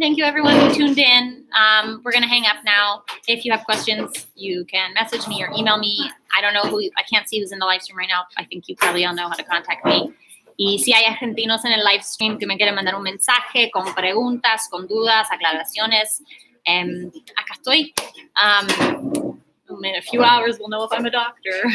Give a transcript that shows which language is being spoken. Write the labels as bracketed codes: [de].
[en] Thank you, everyone who tuned in. We're gonna hang up now. If you have questions, you can message me or email me. I don't know I can't see who's in the live stream right now. I think you probably all know how to contact me. [es] Y si hay argentinos en el live stream que me quieren mandar un mensaje con preguntas, con dudas, aclaraciones, acá estoy. [en] In a few hours, we'll know if I'm a doctor.